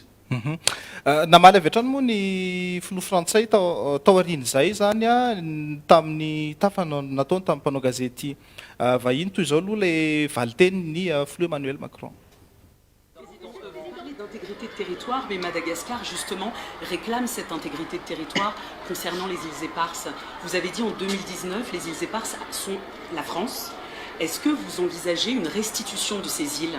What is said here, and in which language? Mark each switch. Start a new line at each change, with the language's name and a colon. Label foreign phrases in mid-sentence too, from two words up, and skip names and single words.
Malagasy: namaly avy hatrany moa ny filoha frantsay tao aoriany zay zany tamin'ny tafana nataony tamin'ny mpanao gazety vahiny toy izao aloha le valiteny ny filoha Emmanuel Macron.
French: D'intégrité de territoire, mais Madagascar, justement, réclame cette intégrité de territoire concernant les îles éparses. Vous avez dit en 2019, les îles éparses sont la France. Est-ce que vous envisagez une restitution de ces îles?